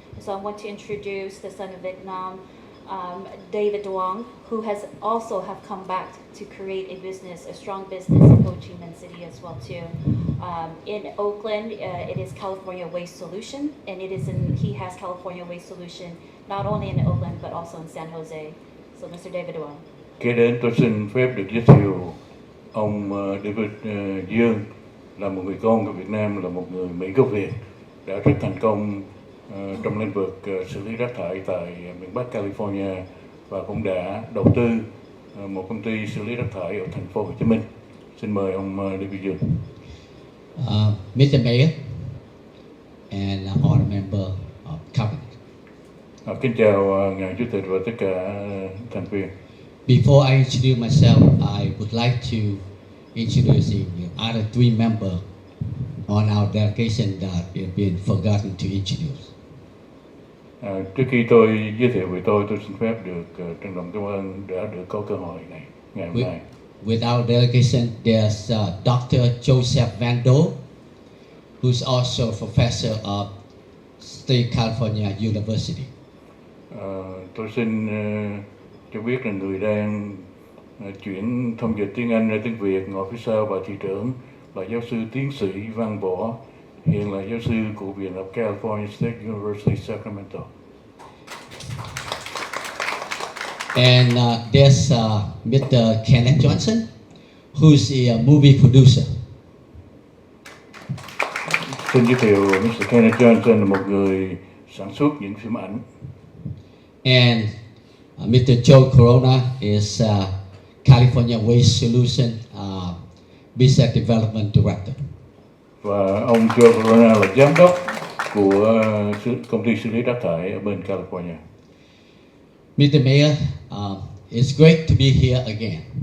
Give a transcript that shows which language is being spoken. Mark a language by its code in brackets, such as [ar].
[en] So I want to introduce the son of Vietnam, David Duong, who has also have come back to create a business, a strong business in Ho Chi Minh City as well too. In Oakland, it is California Waste Solution, and he has California Waste Solution not only in Oakland but also in San Jose. So Mr. David Duong. [vi] Kế đến tôi xin phép được giới thiệu ông David Dương, là một người con của Việt Nam, là một người Mỹ gốc Việt, đã rất thành công trong lĩnh vực xử lý rác thải tại miền Bắc California, và cũng đã đầu tư một công ty xử lý rác thải ở thành phố Hồ Chí Minh. Xin mời ông David Dương. [en] Mr. Mayor and all member of cabinet. [vi] Kính chào ngài chủ tịch và tất cả thành viên. [en] Before I introduce myself, I would like to introduce the other three members on our delegation that have been forgotten to introduce. [vi] Trước khi tôi giới thiệu về tôi xin phép được trân trọng cảm ơn đã được có cơ hội này ngày hôm nay. [en] With our delegation, there's Dr. Joseph Vando, who's also a professor of State California University. [vi] Tôi xin cho biết là người đang chuyển thông dịch tiếng Anh ra tiếng Việt ngồi phía sau và thị trưởng là giáo sư tiến sĩ Văn Võ, hiện là giáo sư của Viện Đại học California State University Sacramento. [en] And there's Mr. Kenneth Johnson, who's a movie producer. [vi] Xin giới thiệu Mr. Kenneth Johnson là một người sản xuất những phim ảnh. [en] And Mr. Joe Corona is California Waste Solution Business Development Director. [vi] Và ông Joe Corona là giám đốc của công ty xử lý rác thải ở bên California. [en] Mr. Mayor, it's great to be here again.